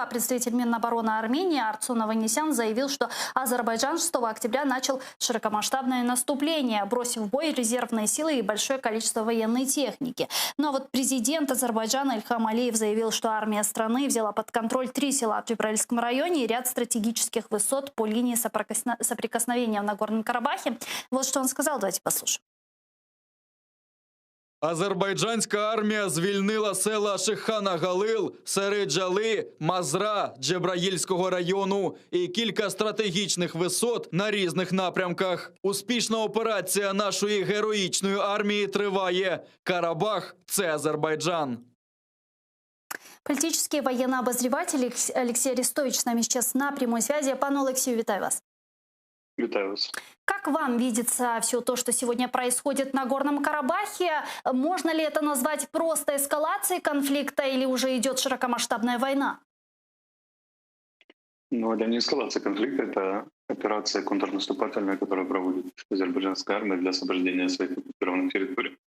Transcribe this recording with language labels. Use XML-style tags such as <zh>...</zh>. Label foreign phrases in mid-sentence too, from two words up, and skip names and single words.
<ru>Представитель Минобороны Армении Арцун Аванесян заявил, что Азербайджан 6 октября начал широкомасштабное наступление, бросив в бой резервные силы и большое количество военной техники. Но вот президент Азербайджана Ильхам Алиев заявил, что армия страны взяла под контроль 3 села в Джебраильском районе и ряд стратегических высот по линии соприкосновения в Нагорном Карабахе. Вот что он сказал, давайте послушаем.</ru> <uk>Азербайджанська армія звільнила села Шихана-Галил, Середжали, Мазра, Джебраїльського району і кілька стратегічних висот на різних напрямках. Успішна операція нашої героїчної армії триває. Карабах – це Азербайджан.</uk> <ru>Политический военный обозреватель Алексей Арестович с нами сейчас на прямой связи.</ru> <uk>Пане Олексію, вітаю вас. Вітаю вас.</uk> <ru>Как вам видится все то, что сегодня происходит на Горном Карабахе? Можно ли это назвать просто эскалацией конфликта или уже идет широкомасштабная война? Но это не эскалация конфликта, это операция контрнаступательная, которую проводит азербайджанская армия для освобождения своих оккупированных территорий.</ru>